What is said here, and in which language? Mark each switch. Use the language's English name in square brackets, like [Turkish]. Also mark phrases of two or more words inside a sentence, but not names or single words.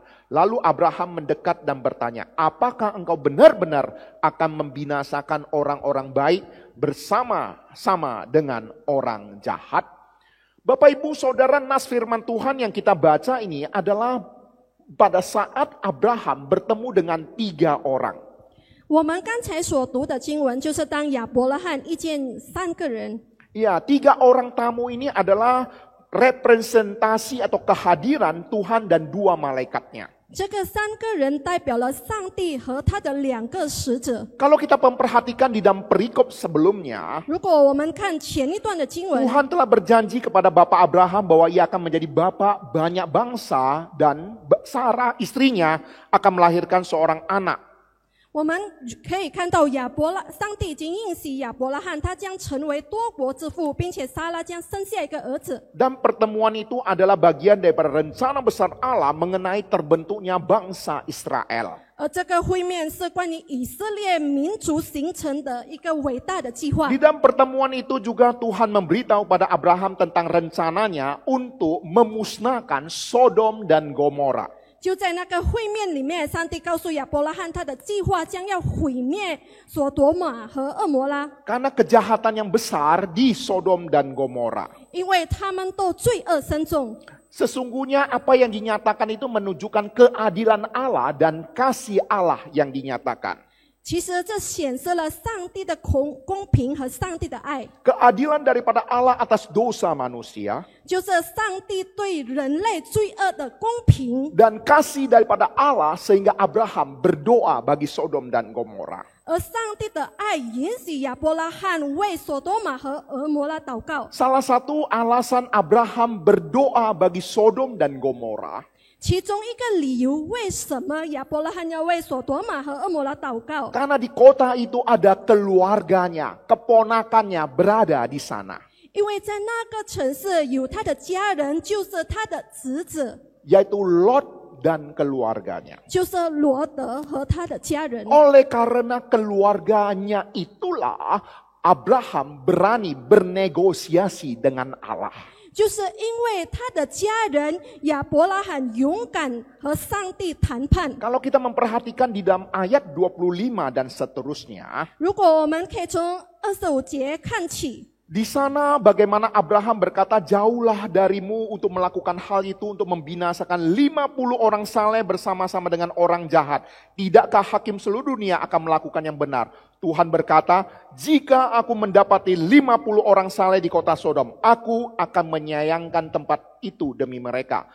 [Indonesian] Lalu Abraham mendekat dan bertanya, apakah engkau benar-benar akan membinasakan orang-orang baik bersama-sama dengan orang jahat? Bapak Ibu Saudara, nas firman Tuhan yang kita baca ini adalah pada saat Abraham bertemu dengan 3 orang. [Chinese] 我们刚才所读的经文，就是当亚伯拉罕遇见3个人。 [Indonesian] Ya, 3 orang tamu ini adalah representasi atau kehadiran Tuhan dan 2 malaikatnya. [Chinese] 这个3个人代表了上帝和他的2个使者。 [Indonesian] Kalau kita memperhatikan di dalam perikop sebelumnya, [Chinese] 如果我们看前一段的经文， [Indonesian] Tuhan telah berjanji kepada Bapak Abraham bahwa ia akan menjadi bapak banyak bangsa dan Sarah istrinya akan melahirkan seorang anak. [Chinese] 我们可以看到上帝已经应许亚伯拉罕，他将成为多国之父，并且撒拉将生下一个儿子。 [Indonesian] Dan pertemuan itu adalah bagian daripada rencana besar Allah mengenai terbentuknya bangsa Israel. [Chinese] 而这个会面是关于以色列民族形成的一个伟大的计划。 [Indonesian] Di dalam pertemuan itu juga Tuhan memberitahu pada Abraham tentang rencananya untuk memusnahkan Sodom dan Gomora. [Chinese] 就在那个会面里面，上帝告诉亚伯拉罕，他的计划将要毁灭所多玛和恶摩拉， [Indonesian] Karena kejahatan yang besar di Sodom dan Gomora. [Chinese] 因为他们都罪恶深重。 [Indonesian] Sesungguhnya apa yang dinyatakan itu menunjukkan keadilan Allah dan kasih Allah yang dinyatakan. [Chinese] 其实这显示了上帝的公平和上帝的爱， [Indonesian] Keadilan daripada Allah atas dosa manusia [Chinese] 就是上帝对人类罪恶的公平， [Indonesian] dan kasih daripada Allah sehingga Abraham berdoa bagi Sodom dan Gomora. [Chinese] 而上帝的爱允许亚伯拉罕为所多玛和俄摩拉祷告。 [Indonesian] Salah satu alasan Abraham berdoa bagi Sodom dan Gomora [Chinese] 其中一个理由，为什么亚伯拉罕要为所多玛和俄摩拉祷告？ [Indonesian] karena di kota itu ada keluarganya, keponakannya berada di sana, [Chinese] 因为在那个城市有他的家人，就是他的侄子， [Indonesian] yaitu Lot dan keluarganya. [Chinese] 就是罗德和他的家人。 [Indonesian] Oleh karena keluarganya itulah Abraham berani bernegosiasi dengan Allah. [Chinese] 就是因为他的家人，亚伯拉罕勇敢和上帝谈判。 [Indonesian] Kalau kita memperhatikan di dalam ayat 25 dan seterusnya, [Chinese] 如果我们可以从25节看起， [Indonesian] di sana bagaimana Abraham berkata, jauhlah darimu untuk melakukan hal itu, untuk membinasakan 50 orang saleh bersama-sama dengan orang jahat. Tidakkah hakim seluruh dunia akan melakukan yang benar? Tuhan berkata, jika aku mendapati 50 orang saleh di kota Sodom, aku akan menyayangkan tempat itu demi mereka.